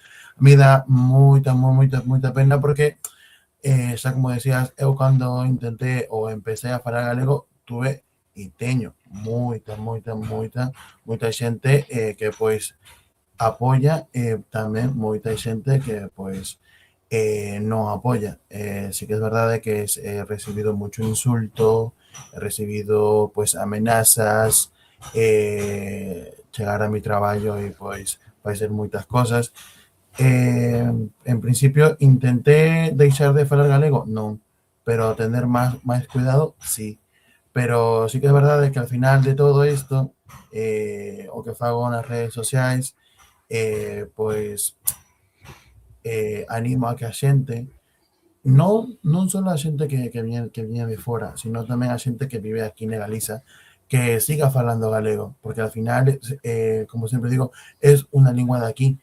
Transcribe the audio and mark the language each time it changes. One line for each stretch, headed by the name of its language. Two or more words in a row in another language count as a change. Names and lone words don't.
Galician: Me dá moita pena porque, xa como decías, eu cando intentei ou empecé a falar galego tuve e teño moita xente que, pois, apoia e tamén moita xente que, pois, non apoia. Sí que é verdade que
Spanish: he recibido mucho insulto, he recibido,
Galician: pois, amenazas, chegar a mi traballo e, pois, facer moitas cosas. En principio, intenté deixar de falar galego? Non, pero tener máis cuidado, sí. Pero sí que é verdade que ao final de todo isto, o que fago nas redes sociais, pois, animo a que a xente, non só a xente que viña de fora, sino tamén a xente que vive aquí na Galiza, que siga falando galego, porque ao final, como sempre digo, es unha lingua de aquí.